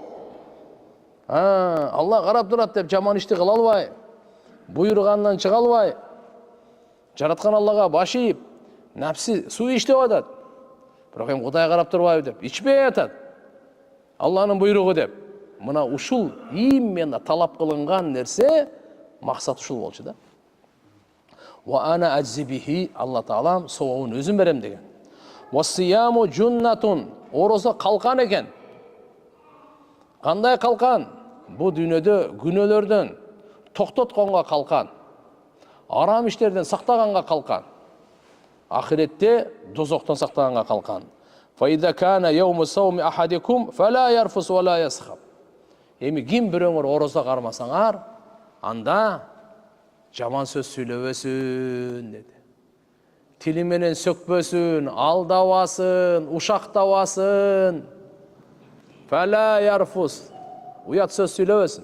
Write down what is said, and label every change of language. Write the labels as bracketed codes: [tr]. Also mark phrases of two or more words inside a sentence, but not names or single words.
[ky] Алла карап турат деп жаман ишти кыла албай, буйругандан чыга албай, жараткан Аллага баш ийип, нафси суу иштеп атат. Бирок эми Кудай карап турбайбы деп ичпей атат. Алланын буйругу деп. Мына ушул именно талап кылынган нерсе максат ушул болчу да. [ar] وأنا أجزي به, [ky] Алла Таалам соогун өзүм берем деген. [ar] والصيام جنة. [kk] Ораза қалқан екен. Қандай қалқан? Бұл дүниеде күнәлерден тоқтатқанға қалқан. Арам іштерден сақтағанға қалқан. Ахиретте дозоқтан сақтағанға қалқан. [ar] فإذا كان يوم صوم أحدكم فلا يرفث ولا يصخب. [ky] Эми ким бирөөңөр ораза кармасаңар, анда жаман сөз сүйлөбөсүн деди. Тили менен сөкпөсүн, алдабасын, ушактабасын. [ar] فلا يرفث. [ky] Уят сөз сүйлөбөсүн.